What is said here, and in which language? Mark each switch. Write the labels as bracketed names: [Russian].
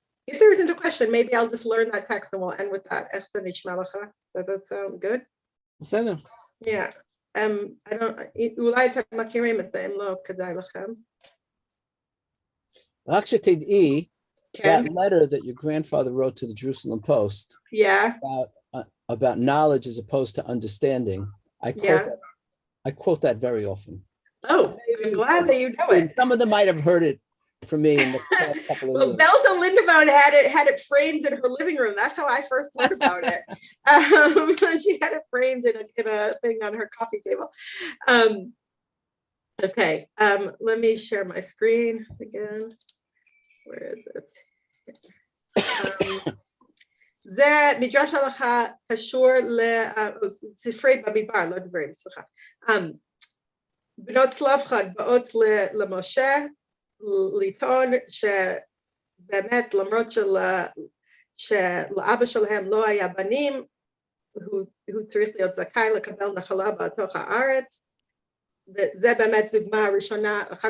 [English] If there isn't a question, maybe I'll just learn that text and we'll end with that. [Hebrew] איך זה נשמע לך? [English] Does that sound good? [Hebrew] בסדר. [English] Yeah. I don't, [Hebrew] אולי אתם מכירים את זה, אם לא כדאי לכם. רק שתדעי, כן. [English] that letter that your grandfather wrote to the Jerusalem Post Yeah. about knowledge as opposed to understanding, I quote that very often. Oh, I'm glad that you know it. Some of them might have heard it from me in the past couple of years. Well, Belda Lindemann had it framed in her living room. That's how I first heard about it. She had it framed in a thing on her coffee table. Okay, let me share my screen again. Where is it? [Hebrew] זה מדרש הלכה קשור לספרי במדבר, לא דברים, סליחה. בנות צלפחד באות למשה, לטעון שבאמת למרות שלאבא שלהם לא היה בנים, הוא צריך להיות זכאי לקבל נחלה בתוך הארץ, וזה באמת דוגמה הראשונה,